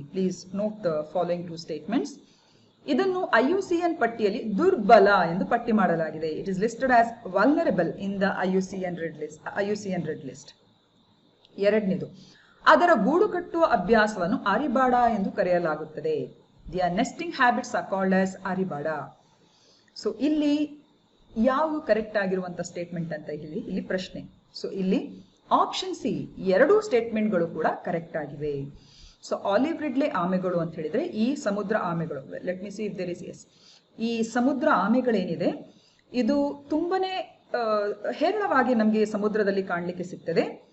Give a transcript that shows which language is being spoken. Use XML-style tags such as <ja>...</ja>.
<en>Please note the following 2 statements.</en> <kn>ಇದನ್ನು IUCN ಪಟ್ಟಿಯಲ್ಲಿ ದುರ್ಬಲ ಎಂದು ಪಟ್ಟಿ ಮಾಡಲಾಗಿದೆ.</kn> <en>It is listed as vulnerable in the IUCN red list.</en> <kn>ಎರಡನೇದು, ಅದರ ಗೂಡು ಕಟ್ಟುವ ಅಭ್ಯಾಸವನ್ನು ಆರಿಬಾಡ ಎಂದು ಕರೆಯಲಾಗುತ್ತದೆ.</kn> <en>Their nesting habits are called as ಆರಿಬಾಡ.</en> <kn>So ಇಲ್ಲಿ ಯಾವುದು ಕರೆಕ್ಟ್ ಆಗಿರುವಂತ ಸ್ಟೇಟ್ಮೆಂಟ್ ಅಂತ ಇಲ್ಲಿ ಪ್ರಶ್ನೆ. ಸೊ ಇಲ್ಲಿ ಆಪ್ಷನ್ ಸಿ 2 ಸ್ಟೇಟ್ಮೆಂಟ್ಗಳು ಕೂಡ ಕರೆಕ್ಟ್ ಆಗಿವೆ. ಸೊ ಆಲಿವ್ ರಿಡ್ಲೆ ಆಮೆಗಳು ಅಂತ ಹೇಳಿದ್ರೆ ಈ ಸಮುದ್ರ ಆಮೆಗಳು,</kn> <en>let me see if there is S,</en> <kn>ಈ ಸಮುದ್ರ ಆಮೆಗಳೇನಿದೆ ಇದು ತುಂಬಾನೇ ಹೇರಳವಾಗಿ ನಮಗೆ ಸಮುದ್ರದಲ್ಲಿ ಕಾಣಲಿಕ್ಕೆ ಸಿಗ್ತದೆ.</kn>